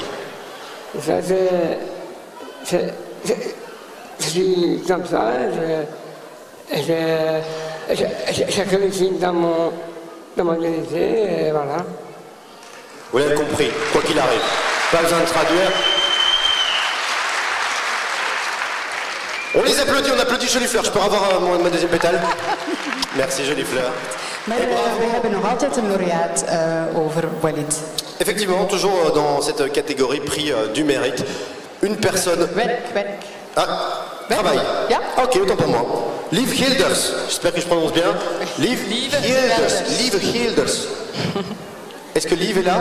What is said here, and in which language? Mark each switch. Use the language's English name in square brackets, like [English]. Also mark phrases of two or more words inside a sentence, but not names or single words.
[French] Ça, je suis comme ça, je réussis dans mon unité, et voilà. Vous l'avez compris, quoi qu'il arrive. Pas besoin de traduire. On les applaudit, on applaudit Jolie Fleur. Je peux avoir ma deuxième pétale? Merci Jolie Fleur. [Dutch] Maar we hebben nog altijd een laureaat over Walid. [French] Effectivement, toujours dans cette catégorie prix du mérite, une personne... [Dutch] Werk. [French] Ah, travail. [Dutch] Ja. [French] Ok, autant pour moi. Liv Hilders, j'espère que je prononce bien. Liv Hilders. Est-ce que Liv est là?